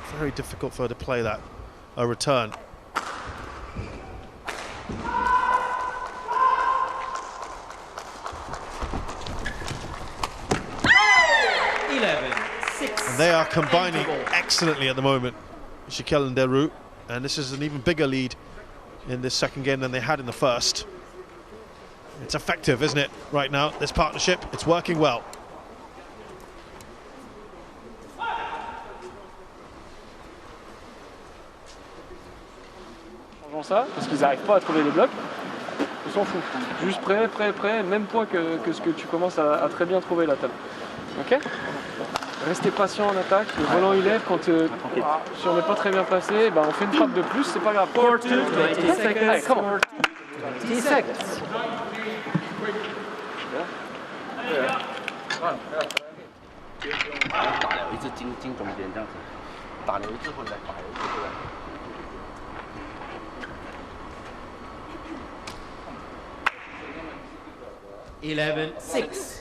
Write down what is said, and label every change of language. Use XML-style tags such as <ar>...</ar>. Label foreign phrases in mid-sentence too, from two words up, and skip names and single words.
<en>Very difficult for her to play that a return. And they are combining excellently at the moment, Gicquel and Delrue, and this is an even bigger lead in this second game than they had in the first. It's effective, isn't it, right now, this partnership? It's working well.</en> <fr>Changeons ça, parce qu'ils n'arrivent pas à trouver les blocs. On s'en fout. Juste prêt, même point que ce que tu commences à très bien trouver là. Ok? Restez patient en attaque, le volant il lève quand si on n'est pas très bien placé, on fait une frappe de plus, c'est pas grave.</fr> <en>20 seconds.</en> <fr>Allez,</fr> <en>come on. 20 seconds.</en> <zh>打了一次进中间这样子，打了一次回来，打了一次回来。 11-6.</zh>